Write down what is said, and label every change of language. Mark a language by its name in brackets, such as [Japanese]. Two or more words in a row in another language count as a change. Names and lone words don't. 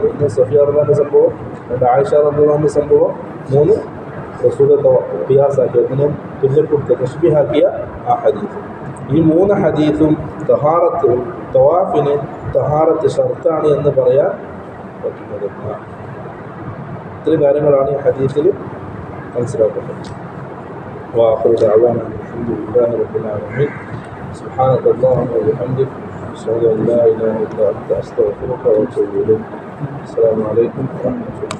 [Malayalam] ഒന്ന് സഫിയ റളിയല്ലാഹുവിൻ്റെ സംഭവം, രണ്ട് ആയിഷ റളിയല്ലാഹുവിൻ്റെ സംഭവം, മൂന്ന് റസൂൽ ഖിയാസാക്കിയ, ഒന്നിനെ തുല്യപ്പെടുത്തിയ തശ്ബീഹാക്കിയ ആ ഹദീസ്. ഈ മൂന്ന് ഹദീസും തവാഫിന് തഹാറത്ത് ഷർത്താണ് എന്ന് പറയാൻ പറ്റുന്നത്. ഇത്രയും കാര്യങ്ങളാണ് ഈ ഹദീസിൽ മനസ്സിലാക്കുന്നത്. [Arabic] وآخر دعوانا الحمد لله رب العالمين. سبحانك اللهم وبحمدك أشهد أن لا إله إلا أنت أستغفرك وأتوب إليك. السلام عليكم ورحمة الله.